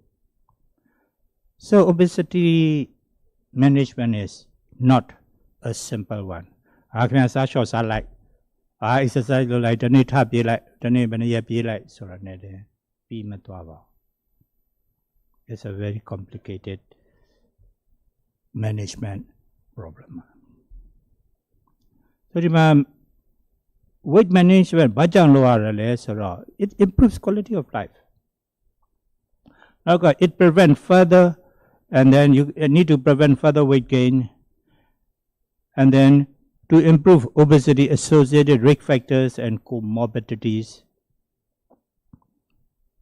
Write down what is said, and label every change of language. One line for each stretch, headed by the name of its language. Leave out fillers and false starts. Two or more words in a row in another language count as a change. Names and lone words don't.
English: so obesity management is not a simple one
Burmese: ခင်ဗျာစားလျှော့စားလိုက်exercise လုပ်လိုက်တနေ့ထပြေးလိုက်တနေ့ဘယ်နှစ်ရက်ပြေးလိုက်ဆိုတာနဲ့တည်းပြီးမသွားပါဘူး
English: It's a very complicated management problem
Burmese: ဆိုဒီမှာ
English: weight management
Burmese: ဘာကြောင့်လုပ်ရလဲဆိုတော့
English: it improves quality of life
Burmese: နောက်က
English: it prevent further and then you need to prevent further weight gain and then to improve obesity associated risk factors and comorbidities